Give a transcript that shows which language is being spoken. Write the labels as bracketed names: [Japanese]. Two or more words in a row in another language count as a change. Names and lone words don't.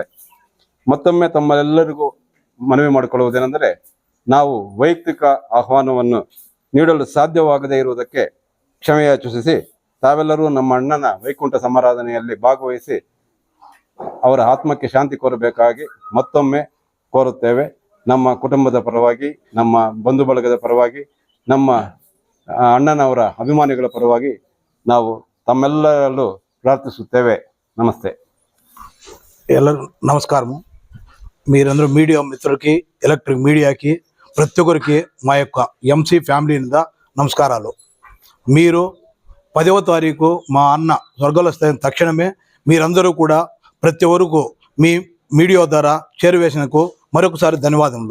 [Kannada] ಮತ್ತೊಮ್ಮೆ ತಮ್ಮೆಲ್ಲರಿಗೂ ಮನವಿ ಮಾಡಿಕೊಳ್ಳುವುದೇನೆಂದರೆ, ನಾವು ವೈಯಕ್ತಿಕ ಆಹ್ವಾನವನ್ನು ನೀಡಲು ಸಾಧ್ಯವಾಗದೇ ಇರುವುದಕ್ಕೆ ಕ್ಷಮೆಯಾಚಿಸಿ ತಾವೆಲ್ಲರೂ ನಮ್ಮ ಅಣ್ಣನ ವೈಕುಂಠ ಸಮಾರಾಧನೆಯಲ್ಲಿ ಭಾಗವಹಿಸಿ ಅವರ ಆತ್ಮಕ್ಕೆ ಶಾಂತಿ ಕೋರಬೇಕಾಗಿ ಮತ್ತೊಮ್ಮೆ ಕೋರುತ್ತೇವೆ. ನಮ್ಮ ಕುಟುಂಬದ ಪರವಾಗಿ, ನಮ್ಮ ಬಂಧು ಬಳಗದ ಪರವಾಗಿ, ನಮ್ಮ ಅಣ್ಣನವರ అభిమానిಗಳ పరವಾಗಿ ನಾವು తమ్మెల్లరూ ప్రార్థిಸುತ್ತೇವೆ. నమస్తే. [Telugu] ಎಲ್ಲರೂ నమస్కారం. మీరందరూ మీడియా మిత్రులకి, ఎలక్ట్రిక్ మీడియాకి, ప్రతి ఒక్కరికి మా యొక్క ఎంసీ ఫ్యామిలీనింద నమస్కారాలు. మీరు 10వ తారీఖు మా అన్న స్వర్గస్థైన తక్షణమే మీరందరూ కూడా ప్రతి ఒక్కరికి మీ మీడియా ద్వారా చేరువేసినకు మరొకసారి ధన్యవాదములు.